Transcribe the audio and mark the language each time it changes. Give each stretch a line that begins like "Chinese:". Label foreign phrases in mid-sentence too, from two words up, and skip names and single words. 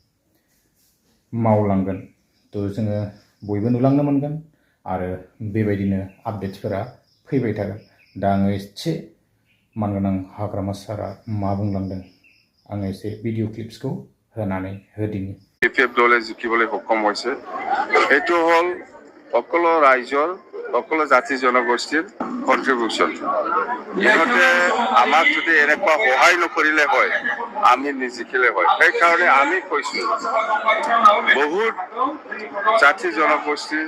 Bodo: मावलांगोन थ' जोङो बयबो नुलांनो मोनगोन आरो बेबायदिनो आपडेट्सफोरा फैबाय थागोन दा आङो एसे मानगोनां हाग्रामा सारा मा बुंलांदों आङो एसे भिडिअ क्लिप्सखौ होनानै होदिनि
Assamese: বিপিএফ দলে জিকিবলৈ সক্ষম হৈছে এইটো হল সকলো ৰাইজৰ সকলো জাতি জনগোষ্ঠীৰ কন্ট্ৰিবিউশন ইহঁতে আমাক যদি এনেকুৱা সহায় নকৰিলে হয় আমি নিজিকিলে হয় সেইকাৰণে আমি কৈছো বহুত জাতি জনগোষ্ঠীৰ